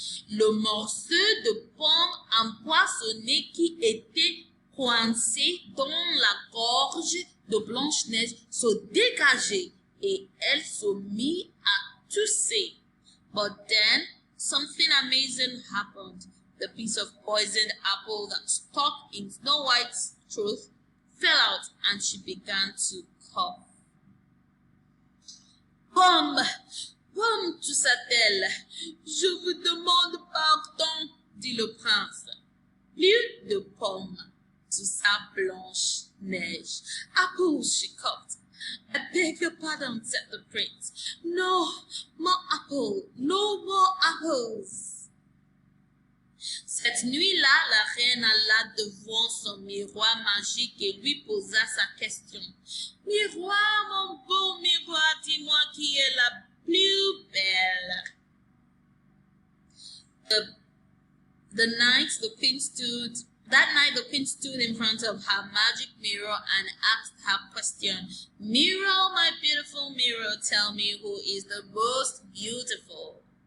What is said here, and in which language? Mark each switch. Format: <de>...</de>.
<fr>Le morceau de pomme empoisonné qui était coincé dans la gorge de Blanche-Neige se dégageait et elle se mit à tousser.</fr> <en>But then something amazing happened. The piece of poisoned apple that stuck in Snow White's throat fell out and she began to cough.</en> <fr>Pomme, pomme, toussa-t-elle. Je vous demande pardon, dit le prince. Plus de pommes, toussa Blanche-Neige.</fr> <en>Apples, she coughed. I beg your pardon, said the prince. No more apple, no more apples.</en> <fr>Cette nuit-là, la reine alla devant son miroir magique et lui posa sa question. Miroir, mon beau miroir, dis-moi qui est la plus belle.</fr> <en>That night, the queen stood in front of her magic mirror and asked her question. Mirror, my beautiful mirror, tell me who is the most beautiful.</en>